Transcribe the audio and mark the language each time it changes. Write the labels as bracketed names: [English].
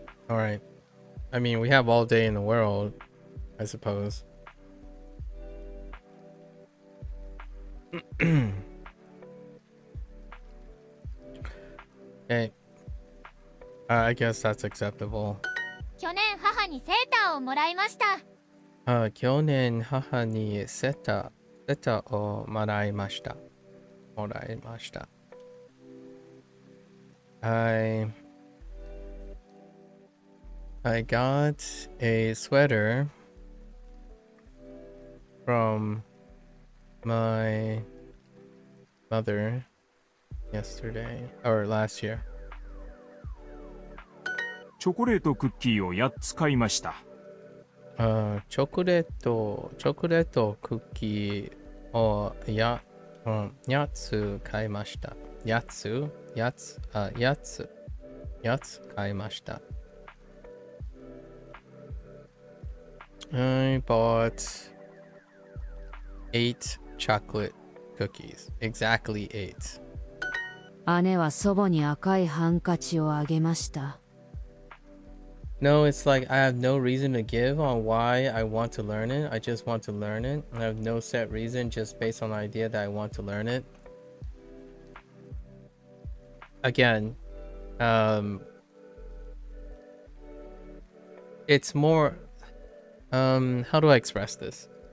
[English] Alright. I mean, we have all day in the world, I suppose. Okay. I guess that's acceptable. [Japanese] 去年母にセーターをもらいました。去年母にセタをもらいました。 [English] I got a sweater from my mother yesterday or last year. [Japanese] チョコレートクッキーを8つ買いました。チョコレートクッキーを8つ買いました。 8つ買いました。 [English] I bought 8 chocolate cookies. Exactly 8. [Japanese] 姉は祖母に赤いハンカチをあげました。 [English] No, it's like I have no reason to give on why I want to learn it. I just want to learn it. I have no set reason, just based on the idea that I want to learn it. Again, it's more, how do I express this?